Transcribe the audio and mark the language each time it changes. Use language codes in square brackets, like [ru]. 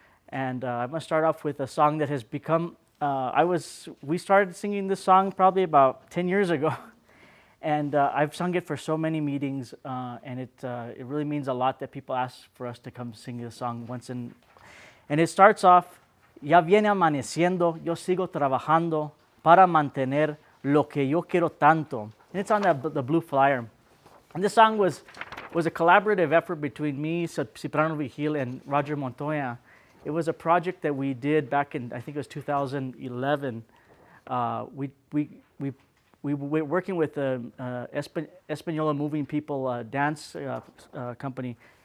[en] And I'm going to start off with a song that has become. We started singing this song probably about 10 years ago, and I've sung it for so many meetings, and it really means a lot that people ask for us to come sing this song once in. And it starts off. [es] Ya viene amaneciendo, yo sigo trabajando para mantener lo que yo quiero tanto. [en] And it's on the blue flyer. And this song was a collaborative effort between me, Cipriano Vigil, and Roger Montoya. It was a project that we did back in, I think it was 2011. We were working with the Española Moving People dance company.